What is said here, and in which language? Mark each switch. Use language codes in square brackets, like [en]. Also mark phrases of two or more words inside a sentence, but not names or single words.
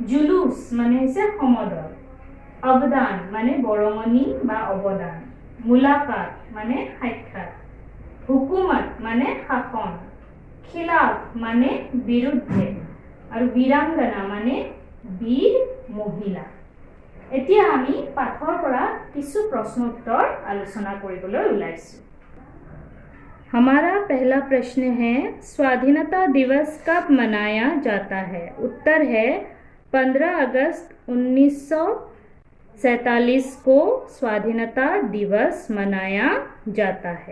[hi] जुलूस माने समदल। अवदान माने बरमनी बा अवदान। मुलाकात माने साक्षात। हुकुमत माने शासन। खिलाफ माने विरुद्धे और वीरांगना माने वीर महिला। [as] এতিয়া আমি পাঠৰ পৰা কিছু প্ৰশ্নোত্তৰ আলোচনা কৰিবলৈ ওলাইছো। [hi] हमारा पहला प्रश्न है, स्वाधीनता दिवस कब मनाया जाता है? उत्तर है 15 अगस्त 1947 को स्वाधीनता दिवस मनाया जाता है।